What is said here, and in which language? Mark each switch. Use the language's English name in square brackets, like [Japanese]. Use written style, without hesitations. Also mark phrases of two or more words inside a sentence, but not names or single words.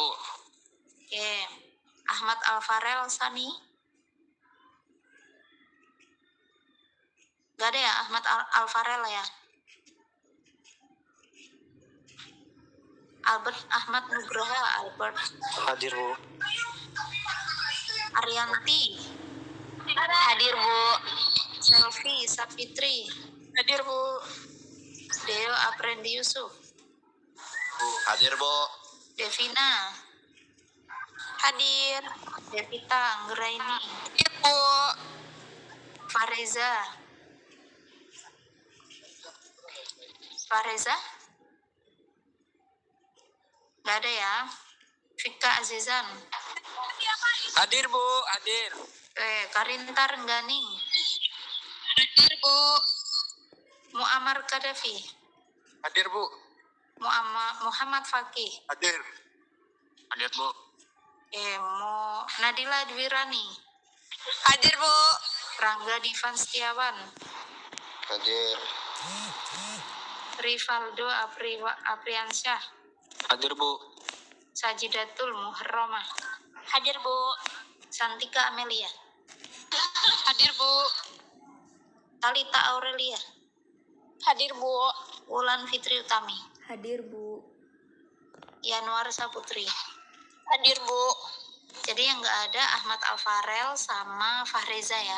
[Indonesian] Oke. Ahmad Alfarel Sani? Gak ada ya, Ahmad Alfarel ya? Albert Ahmad Nugroho Albert. Hadir, Bu. Arianti? Hadir, Bu. Selvi Sapitri? Hadir, Bu. Deo Aprendi Yusuf? Hadir, Bu. Devina? Hadir. Devita Anggraini? Hadir, Bu. Fareza? Fareza? Gak ada ya. Vika Azizan? Hadir, Bu. Hadir. Karinta Rengganing? Hadir, Bu. Muammar Kadafi? Hadir, Bu. Muhammad Fakih? Hadir. Hadir, Bu. Nadila Dwirani? Hadir, Bu. Rangga Divan Setiawan? Hadir. Rivaldo Apriansyah? Hadir, Bu. Sajidatul Muharramah? Hadir, Bu. Santika Amelia? Hadir, Bu. Talita Aurelia? Hadir, Bu. Wulan Fitri Utami? Hadir, Bu. Yanuar Saputri? Hadir, Bu. Jadi yang nggak ada Ahmad Alfarel sama Fahreza ya.